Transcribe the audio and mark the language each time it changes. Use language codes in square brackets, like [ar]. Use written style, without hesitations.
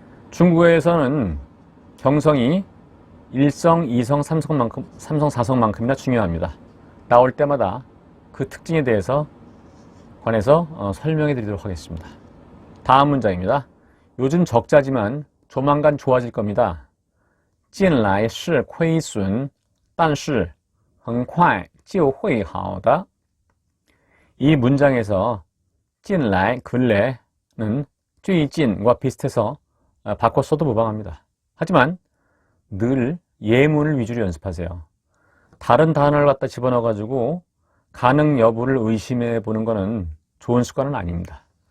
[ko] 중국어에서는 경성이 1성, 2성, 3성, 4성만큼이나 중요합니다. 나올 때마다 그 특징에 대해서 관해서 설명해 드리도록 하겠습니다. 다음 문장입니다. 요즘 적자지만 조만간 좋아질 겁니다. [zh] 近来是亏损但是很快就会好的. [ko] 이 문장에서 近来, 근래는 最近과 비슷해서 바꿔 써도 무방합니다. 하지만 늘 예문을 위주로 연습하세요. 다른 단어를 갖다 집어넣어가지고 가능 여부를 의심해 보는 것은 좋은 습관은 아닙니다.